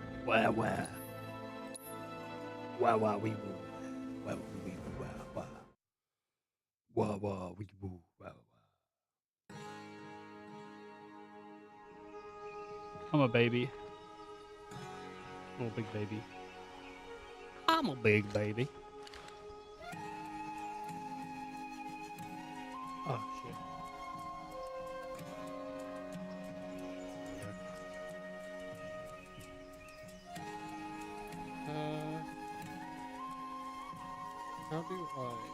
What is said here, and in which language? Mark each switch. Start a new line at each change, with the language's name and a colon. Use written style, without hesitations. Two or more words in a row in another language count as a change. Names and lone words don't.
English: Wah wah. Wah wah wee woo. Wah wee woo wah wah. Wah wah wee woo wah wah. I'm a baby. I'm a big baby. I'm a big baby. Oh shit. How do I?